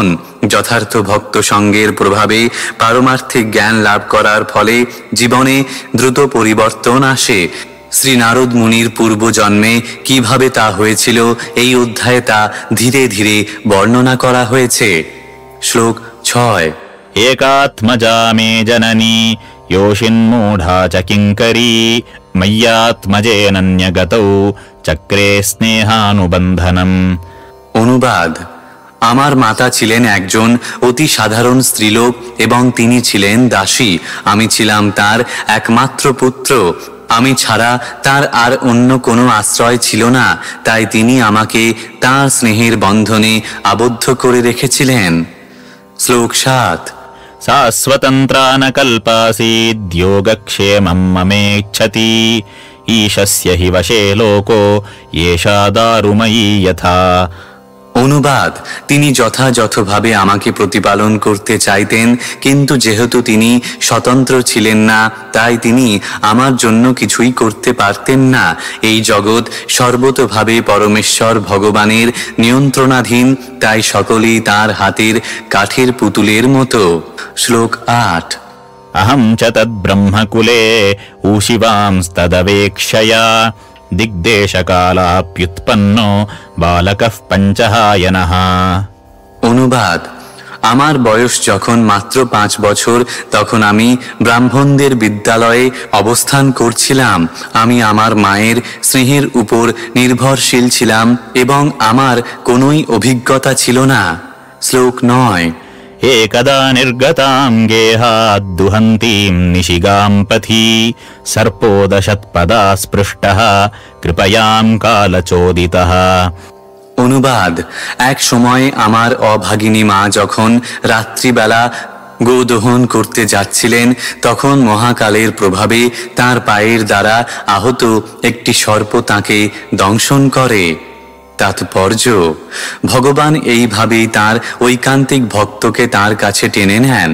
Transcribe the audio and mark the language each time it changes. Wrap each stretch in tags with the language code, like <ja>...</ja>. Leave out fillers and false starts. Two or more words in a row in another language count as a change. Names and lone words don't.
<bn>যথার্থ ভক্ত সঙ্গের প্রভাবে পারমার্থিক জ্ঞান লাভ করার ফলে জীবনে দ্রুত পরিবর্তন আসে। শ্রী নারদ মুনির পূর্বজন্মে কিভাবে তা হয়েছিল এই অধ্যায়ে তা ধীরে ধীরে বর্ণনা করা হয়েছে। শ্লোক 6।</bn> <sa>एकात्मजा मे जननी योषिन्मूढा च किङ्करी मय्यात्मजेनन्यगतौ चक्रे स्नेहानुबन्धनम्।</sa> <bn>অনুবাদ: আমার মাতা ছিলেন একজন অতি সাধারণ স্ত্রীলোক এবং তিনি ছিলেন দাসী। আমি ছিলাম তার একমাত্র পুত্র। আমি ছাড়া তার আর অন্য কোনো আশ্রয় ছিল না, তাই তিনি আমাকে তার স্নেহের বন্ধনে আবদ্ধ করে রেখেছিলেন। শ্লোক 7।</bn> <sa>सा स्वतन्त्रा न कल्पासीद्योगक्षेमं ममेच्छति ईशस्य हि वशे लोको येषा दारुमयी यथा।</sa> <bn>অনুবাদ: তিনি যথাযথভাবে আমাকে প্রতিপালন করতে চাইতেন, কিন্তু যেহেতু তিনি স্বতন্ত্র ছিলেন না, তাই তিনি আমার জন্য কিছুই করতে পারতেন না। এই জগৎ সর্বতোভাবে পরমেশ্বর ভগবানের নিয়ন্ত্রণাধীন, তাই সকলেই তার হাতের কাঠের পুতুলের মতো। শ্লোক 8।</bn> <sa>अहं च तद्ब्रह्मकुले ऊशिवांस्तदवेक्षया दिग्देशकालाप्युत्पन्नो बालकः पञ्चहायनः।</sa> <bn>অনুবাদ: আমার বয়স যখন মাত্র 5 বছর, তখন আমি ব্রাহ্মণদের বিদ্যালয়ে অবস্থান করছিলাম। আমি আমার মায়ের স্নেহের উপর নির্ভরশীল ছিলাম এবং আমার কোনোই অভিজ্ঞতা ছিল না। শ্লোক 9।</bn> <sa>एकदा निर्गतां गेहाद्दुहन्तीं निशिगां पथि सर्पोदशत्पदा स्पृष्टः कृपयां कालचोदितः।</sa> <bn>অনুবাদ: এক সময় আমার অভাগিনী মা যখন রাত্রিবেলা গোদহন করতে যাচ্ছিলেন, তখন মহাকালের প্রভাবে তার পায়ের দ্বারা আহত একটি সর্প তাকে দংশন করে। তাৎপর্য: ভগবান এইভাবেই তার ঐকান্তিক ভক্তকে তার কাছে টেনে নেন।</bn>